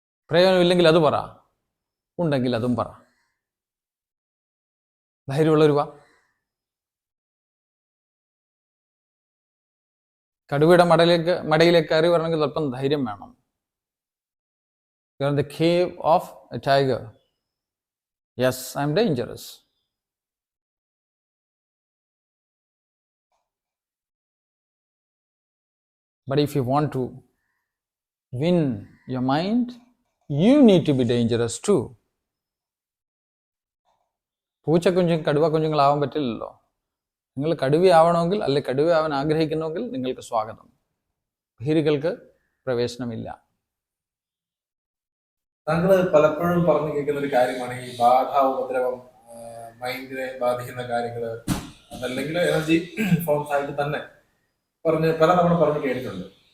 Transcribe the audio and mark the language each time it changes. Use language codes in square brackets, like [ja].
[ml] പ്രയോജനമില്ലെങ്കിൽ അത് പറ, ഉണ്ടെങ്കിൽ അതും പറ. ധൈര്യമുള്ളൊരു വാ. കടുവയുടെ മടയിലേക്ക് കയറി വരണമെങ്കിൽ അല്പം ധൈര്യം വേണം. [en] You are in the cave of a tiger. Yes, I am dangerous. But if you want to win your mind, you need to be dangerous too. [ml] പൂച്ചക്കുഞ്ഞും കടുവ കുഞ്ഞുങ്ങളാവാൻ പറ്റില്ലല്ലോ. നിങ്ങൾ കടുവയാവണമെങ്കിൽ, അല്ലെങ്കിൽ കടുവയാവാൻ ആഗ്രഹിക്കുന്നുവെങ്കിൽ നിങ്ങൾക്ക് സ്വാഗതം. ഭീരുക്കൾക്ക് പ്രവേശനമില്ല. താങ്കൾ പലപ്പോഴും പറഞ്ഞു കേൾക്കുന്ന ഒരു കാര്യമാണ് ഈ ബാധ, ഉപദ്രവം, മൈൻഡിനെ ബാധിക്കുന്ന കാര്യങ്ങൾ, അതല്ലെങ്കിൽ എനർജി ഫോംസ് ആയിട്ട് തന്നെ പലതവണ പറഞ്ഞു കേട്ടിട്ടുണ്ട്.